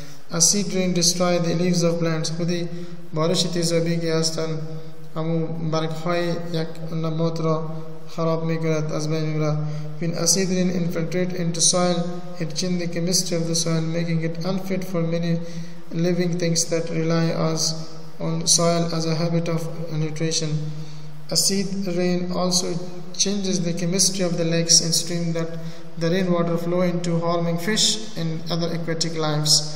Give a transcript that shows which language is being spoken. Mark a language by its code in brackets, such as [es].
[en] Acid rain destroy the leaves of plants. [fa] خودی بارش تیزابی که هستند همو برگهای یک نبات را خراب میکند، از بین میبرد. [en] When acid rain infiltrate into soil, it changes the chemistry of the soil, making it unfit for many living things that rely on soil as a habit of nutrition. Acid rain also changes the chemistry of the lakes and streams that the rainwater flow into, harming fish and other aquatic lives.